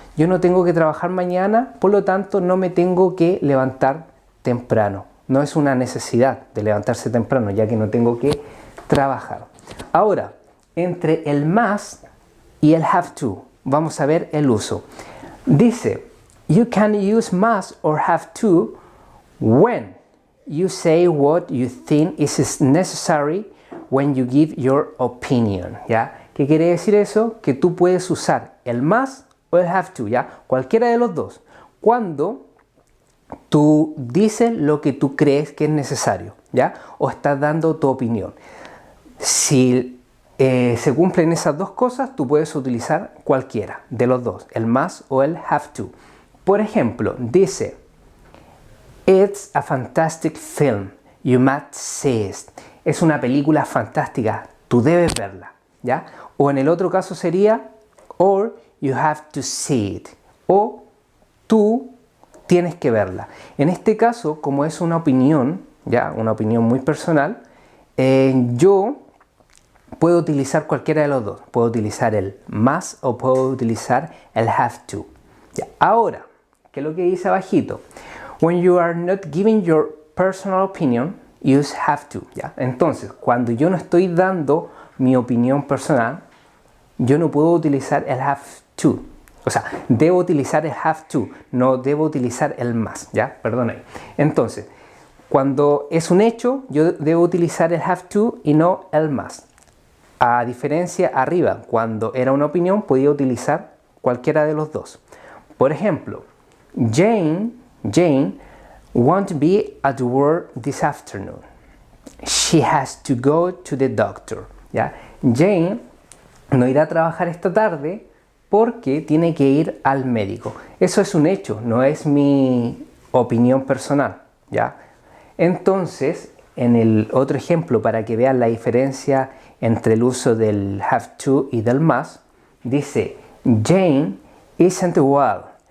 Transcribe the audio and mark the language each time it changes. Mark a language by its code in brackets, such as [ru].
[es] Yo no tengo que trabajar mañana, por lo tanto no me tengo que levantar temprano. No es una necesidad de levantarse temprano, ya que no tengo que trabajar. Ahora, entre el must y el have to, vamos a ver el uso. Dice, [en] you can use must or have to when you say what you think is necessary when you give your opinion, [es] ¿ya? ¿Qué quiere decir eso? Que tú puedes usar el must o el have to, ¿ya? Cualquiera de los dos. Cuando tú dices lo que tú crees que es necesario, ¿ya? O estás dando tu opinión. Si se cumplen esas dos cosas, tú puedes utilizar cualquiera de los dos, el must o el have to. Por ejemplo, dice, [en] it's a fantastic film, you must see it. [es] Es una película fantástica, tú debes verla, ¿ya? O en el otro caso sería, [en] or you have to see it, [es] o tú tienes que verla. En este caso, como es una opinión, ¿ya? Una opinión muy personal, yo puedo utilizar cualquiera de los dos. Puedo utilizar el must o puedo utilizar el have to. ¿Ya? Ahora, ¿qué es lo que dice abajito? [en] When you are not giving your personal opinion, use have to. [es] ¿Ya? Entonces, cuando yo no estoy dando mi opinión personal, yo no puedo utilizar el have to. O sea, debo utilizar el have to, no debo utilizar el must. ¿Ya? Perdón ahí. Entonces, cuando es un hecho, yo debo utilizar el have to y no el must. A diferencia arriba, cuando era una opinión, podía utilizar cualquiera de los dos. Por ejemplo, [en] Jane won't be at work this afternoon. She has to go to the doctor. [es] ¿Ya? Jane no irá a trabajar esta tarde porque tiene que ir al médico. Eso es un hecho, no es mi opinión personal, ¿ya? Entonces, en el otro ejemplo, para que vean la diferencia entre el uso del have to y del must, dice, [en] Jane isn't well.